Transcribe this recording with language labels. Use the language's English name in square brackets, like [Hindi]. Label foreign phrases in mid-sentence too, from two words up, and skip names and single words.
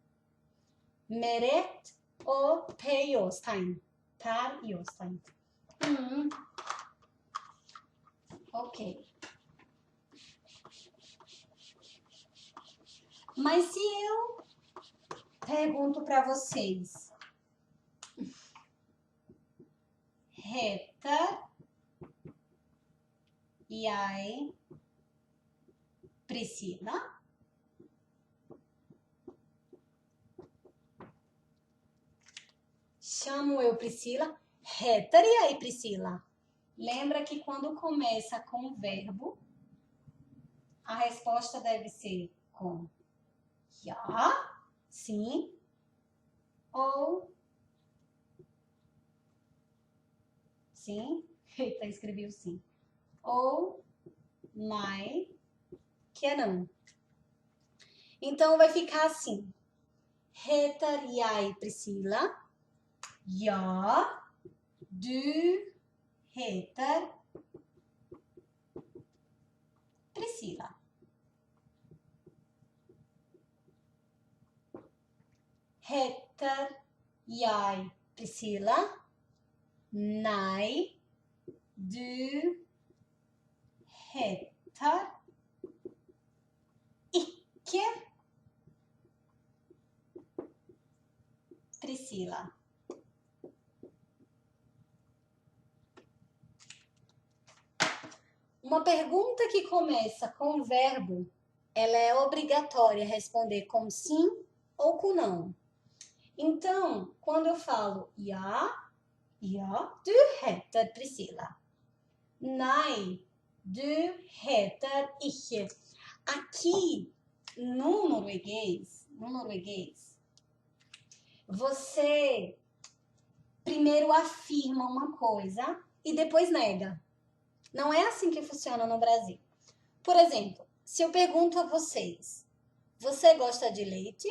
[Norwegian] Meret og Per Jostein. Per Jostein. [Portuguese] Ok. Mas se eu pergunto para vocês, [Norwegian] heter jeg Priscila? [Portuguese] Chamo eu Priscila? [Norwegian] Heter jeg Priscila? [Portuguese] Lembra que quando começa com o verbo, a resposta deve ser com ja, sim, ou sim, eita, escrevi o sim, ou nei, que é não. Então, vai ficar assim, [Norwegian] heter jeg Priscila? Ja, du heter Priscila. Heter jeg Priscila? Nei, du heter ikke Priscila. [Portuguese] Uma pergunta que começa com o verbo, ela é obrigatória responder com sim ou com não. Então, quando eu falo [Norwegian] ja, du heter Priscila. Nei, du heter ikke. [Portuguese] Aqui, no norueguês, você primeiro afirma uma coisa e depois nega. Não é assim que funciona no Brasil. Por exemplo, se eu pergunto a vocês, você gosta de leite?